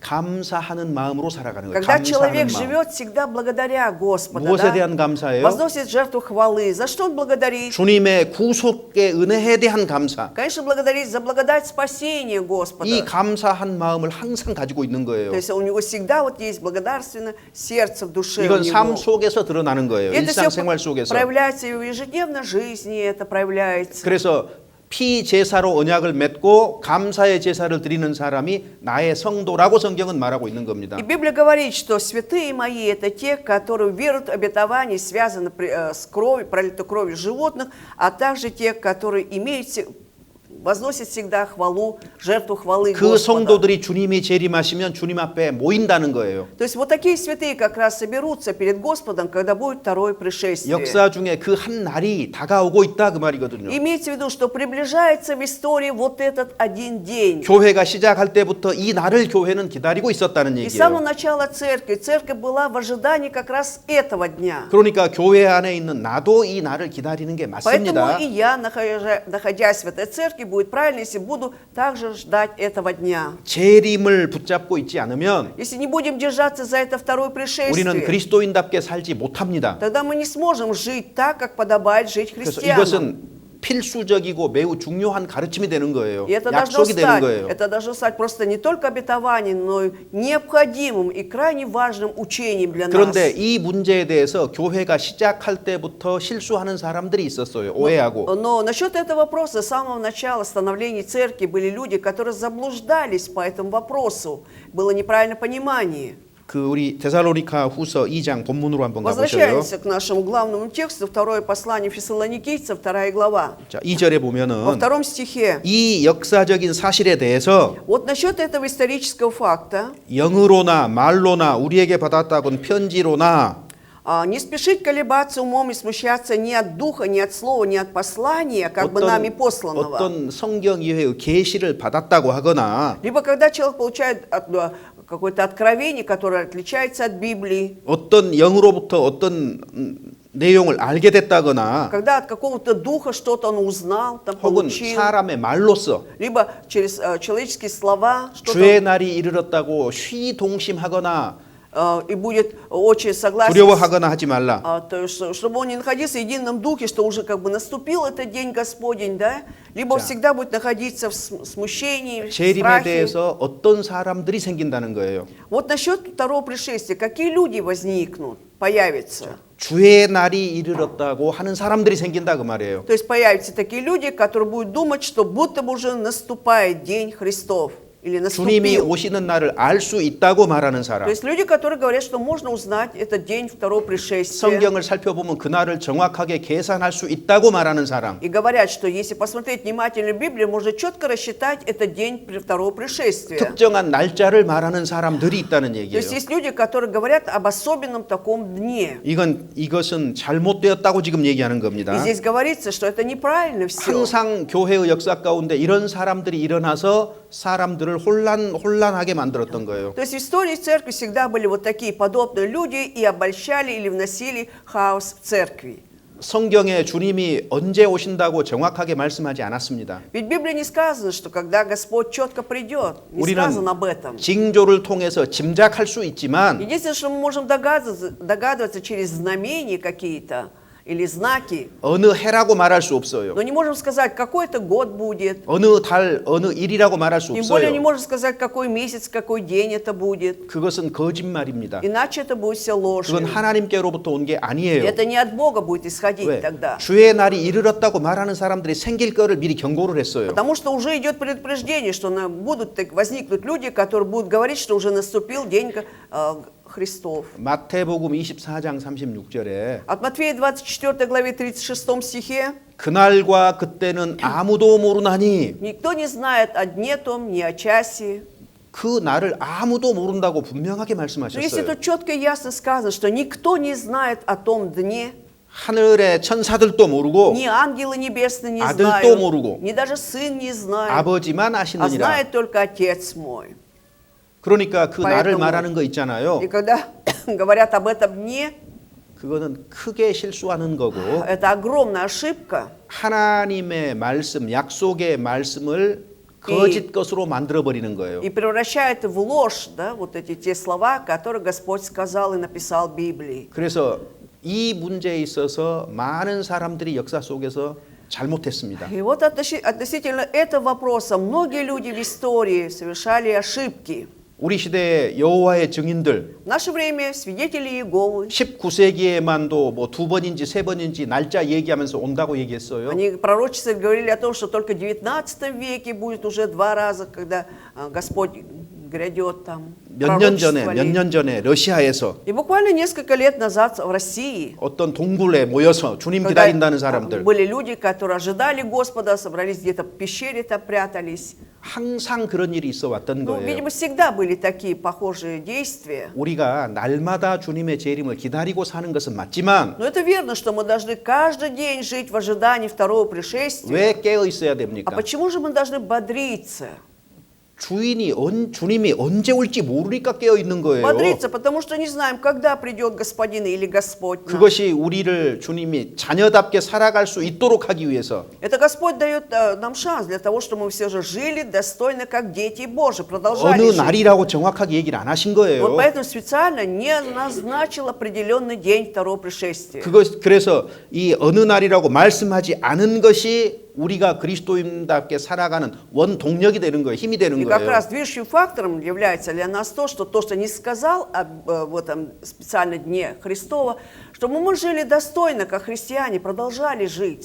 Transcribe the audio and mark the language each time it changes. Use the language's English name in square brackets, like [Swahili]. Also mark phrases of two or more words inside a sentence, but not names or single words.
[Korean] 감사하는 마음으로 살아가는 거예요. [Russian] Когда [Korean] 감사하는 [Russian] человек [Korean] 마음. [Russian] живет всегда благодаря Господа, [Korean] 무엇에 [Russian] да, [Korean] 대한 감사예요? [Russian] возносит жертву хвалы. За что он благодарит? [Korean] 주님의 구속의 은혜에 대한 감사. [Russian] Конечно, благодарит за благодать спасения Господа. [Korean] 이 감사한 마음을 항상 가지고 있는 거예요. [Russian] То есть у него всегда вот есть благодарственное сердце в душе у [Korean] 이건 삶 [Russian] него. [Korean] 속에서 드러나는 거예요. [Russian] И это все [Korean] 일상생활 속에서. [Russian] проявляется и в ежедневной жизни, это проявляется. [Korean] 그래서 피 제사로 언약을 맺고 감사의 제사를 드리는 사람이 나의 성도라고 성경은 말하고 있는 겁니다. [Russian] И Библия говорит, что святые мои – это те, которые веруют в обетование, связаны с кровью, пролитой кровью животных, а также те, которые возносят всегда хвалу, жертву хвалы [Korean] 그 [Russian] Господа. [Korean] 성도들이 주님이 재림하시면 주님 앞에 모인다는 거예요. [Russian] То есть вот такие святые как раз соберутся перед Господом, когда будет второе пришествие. [Korean] 역사 중에 그 한 날이 다가오고 있다 그 말이거든요. [Russian] Имейте в виду, что приближается в истории вот этот один день. [Korean] 교회가 시작할 때부터 이 날을 교회는 기다리고 있었다는 [Russian] И с самого [Korean] 얘기예요. [Russian] начала церковь была в ожидании как раз этого дня. [Korean] 그러니까 교회 안에 있는 나도 이 날을 기다리는 게 [Russian] Поэтому [Korean] 맞습니다. [Russian] и я, находясь в этой церкви, будет правильно, если буду также ждать этого дня. [Korean] 재림을 붙잡고 있지 않으면 [Russian] Если не будем держаться за это второе [Korean] 우리는 [Russian] пришествие, [Korean] 그리스도인답게 살지 못합니다. [Russian] тогда мы не сможем жить так, как подобает жить [Korean] 그래서 [Russian] христианам. [Korean] 이것은 필수적이고 매우 중요한 가르침이 되는 거예요. [Russian] И это должно [Korean] 약속이 되는 거예요. [Russian] это должно стать просто не только обетованием, но и необходимым и крайне важным учением для нас. [Korean] 그런데 이 문제에 대해서 교회가 시작할 때부터 실수하는 사람들이 있었어요. 오해하고. [Russian] Но насчет этого вопроса с самого начала становления церкви были люди, которые заблуждались по этому вопросу. Было неправильное понимание. [Korean] 그 우리 데살로니가 후서 2장 본문으로 한번 가보셔요. [Russian] Возвращаемся к нашему главному тексту, второе послание Фессалоникийцев, 2 глава. [Korean] 자, 2절에 [Russian] Во [Korean] 보면은 [Russian] втором стихе. [Korean] 이 역사적인 사실에 대해서 [Russian] Вот насчет этого исторического факта, [Korean] 영으로나 말로나 우리에게 받았다곤 편지로나 [Russian] не спешить колебаться умом и смущаться ни от духа, ни от слова, ни от послания, как бы нами посланного. [Korean] 어떤 성경 이외의 계시를 받았다고 하거나 [Russian] Либо когда человек получает какое-то откровение, которое отличается от Библии, [Korean] 어떤 영으로부터 어떤 내용을 알게 됐다거나 [Russian] когда от какого-то духа что-то он узнал, там [Korean] 혹은 [Russian] получил, [Korean] 사람의 말로써 [Russian] либо через человеческие слова что-то, [Korean] 주의 날이 이르렀다고 쉬동심하거나 [Russian] и будет очень согласен, [Korean] 두려워하거나 하지 말라. [Russian] чтобы он не находился в едином духе, что уже как бы наступил этот день Господень, да? Либо он всегда будет находиться в смущении, в [Korean] 재림에 [Russian] страхе. [Korean] 대해서 어떤 사람들이 생긴다는 거예요. [Russian] Вот насчет второго пришествия, какие люди возникнут, появятся? [Korean] 주의 날이 이르렀다고 하는 사람들이 생긴다 그 말이에요. [Russian] То есть появятся такие люди, которые будут думать, что будто бы уже наступает день Христов. Или [Korean] 주님이 [Russian] наступил. [Korean] 오시는 날을 알 수 있다고 말하는 사람. [Russian] То есть люди, которые говорят, что можно узнать этот день второго пришествия. [Korean] 성경을 살펴보면 그 날을 정확하게 계산할 수 있다고 말하는 사람. [Russian] И говорят, что если посмотреть внимательно Библию, можно четко рассчитать этот день второго пришествия. [Korean] 특정한 날짜를 말하는 사람들이 있다는 [Russian] То [Korean] 얘기예요. [Russian] есть есть люди, которые говорят об особенном таком дне. [Korean] 이것은 잘못되었다고 지금 얘기하는 [Russian] И [Korean] 겁니다. [Russian] здесь говорится, что это неправильно все. [Korean] 항상 교회의 역사 가운데 이런 사람들이 일어나서 사람들을 혼란하게 만들었던 거예요. [Russian] То есть в истории церкви всегда были вот такие подобные люди и обольщали или вносили хаос в церкви. [Korean] 성경에 주님이 언제 오신다고 정확하게 말씀하지 않았습니다. [Russian] Ведь в Библии не сказано, что когда Господь четко придет, не [Korean] 우리는 [Russian] сказано об этом. [Korean] 징조를 통해서 짐작할 수 있지만 [Russian] Единственное, что мы можем догадываться через знамения какие-то или знаки, [Korean] 어느 해라고 말할 수 없어요. [Russian] но не можем сказать, какой это год будет. [Korean] 어느 달, 어느 일이라고 말할 수 [Russian] Тем более не [Korean] 없어요. [Russian] можем сказать, какой месяц, какой день это будет. [Korean] 그것은 거짓말입니다. [Russian] Иначе это будет все ложью. [Korean] 그건 하나님께로부터 온 게 아니에요. [Russian] Это не от Бога будет исходить [Korean] 왜? [Russian] тогда. [Korean] 주의 날이 이르렀다고 말하는 사람들이 생길 거를 미리 경고를 했어요. [Russian] Потому что уже идет предупреждение, что возникнут люди, которые будут говорить, что уже наступил день Христов. [Korean] 마태복음 24장 36절에 [Russian] От Матфея 24 главе 36 стихе [Korean] 그날과 그때는 아무도 모르나니 [Russian] никто не знает о дне том, ни о часе. [Korean] 그 날을 아무도 모른다고 분명하게 [Russian] Но если [Korean] 말씀하셨어요. [Russian] тут четко и ясно сказано, что никто не знает о том дне, [Korean] 하늘의 천사들도 모르고 [Russian] ни ангелы небесные не [Korean] 아들도 [Russian] знают, [Korean] 모르고 [Russian] ни даже сын не знает, [Korean] 아버지만 [Russian] а [Korean] 아시느니라. [Russian] знает только Отец мой. [Korean] 그러니까 그 날을 [Russian] поэтому- [Korean] 말하는 거 있잖아요. [Russian] И когда говорят об этом дне, [Korean] 그거는 크게 실수하는 거고 [Russian] это огромная ошибка. [Korean] 하나님의 말씀, 약속의 말씀을 거짓 것으로 만들어 버리는 거예요. [Russian] и превращает в ложь, да, вот эти те слова, которые Господь сказал и написал в Библии. [Korean] 그래서 이 문제에 있어서 많은 사람들이 역사 속에서 잘못했습니다. [Russian] И вот относительно этого вопроса многие люди в истории совершали ошибки. [Korean] 우리 시대의 여호와의 증인들 [Russian] В наше время свидетели Иеговы, [Korean] 19세기에만도 뭐 2번인지 3번인지 날짜 얘기하면서 온다고 얘기했어요. [Russian] они пророчески говорили о том, что только в 19 веке будет уже 2 раза, когда Господь грядет там. [Korean] 몇 년 [Russian] Пророчествовали. [Korean] 전에 러시아에서 [Russian] И буквально несколько лет назад в России, [Korean] 어떤 동굴에 모여서 주님 [Russian] когда [Korean] 기다린다는 사람들 [Russian] были люди, которые ожидали Господа, собрались где-то в пещере, там прятались. [Korean] 항상 그런 일이 있어 왔던 [Russian] Ну, [Korean] 거예요. [Russian] видимо, всегда были такие похожие действия. [Korean] 우리가 날마다 주님의 재림을 기다리고 사는 것은 맞지만 [Russian] Но это верно, что мы должны каждый день жить в ожидании второго пришествия. [Korean] 왜 깨어 있어야 [Russian] А [Korean] 됩니까? [Russian] почему же мы должны бодриться? [Korean] 주님이 언제 올지 모르니까 깨어 있는 거예요. [Russian] Бодриться, потому что не знаем, когда придет Господин или Господь. наш. [Korean] 그것이 우리를 주님이 자녀답게 살아갈 수 있도록 하기 위해서 [Russian] Это Господь дает нам шанс для того, чтобы мы все же жили достойно, как дети Божьи, продолжали [Korean] 어느 [Russian] жить. [Korean] 날이라고 정확하게 얘기를 안 하신 거예요. [Russian] Вот поэтому специально не назначил определенный день второго пришествия. [Korean] 그래서 이 어느 날이라고 말씀하지 않은 것이 우리가 그리스도인답게 살아가는 원동력이 되는 거예요. 힘이 되는 [Russian] И как [Korean] 거예요. [Russian] раз движущим фактором является для нас то, что не сказал в этом специальном дне Христова, чтобы мы жили достойно, как христиане, продолжали жить